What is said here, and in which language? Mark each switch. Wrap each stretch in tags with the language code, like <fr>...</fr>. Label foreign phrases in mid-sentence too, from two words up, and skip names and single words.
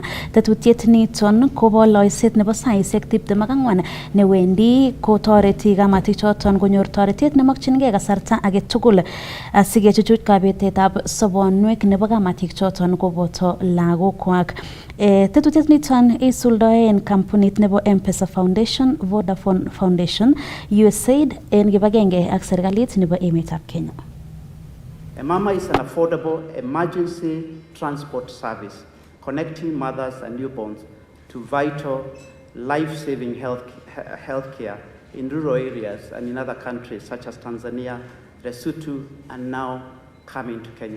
<kln>Tetutiet niton kobo loiset nebo saisiek 24 newendi kotoreti kamatik choton konyor toretet nemokyingei kasarta age tugul asikechuchuch kabetetab sobonwek nebo kamatik choton koboto lagokwak. Tetutiet niton isuldoen kampunit nebo M-Pesa Foundation, Vodafone Foundation, USAID en kibagenge ak serikalit nebo emetab Kenya.</kln> <en>M-Mama is an affordable emergency transport service connecting mothers and newborns to vital life-saving healthcare in rural areas and in other countries such as Tanzania, Lesotho, and now coming to Kenya.</en>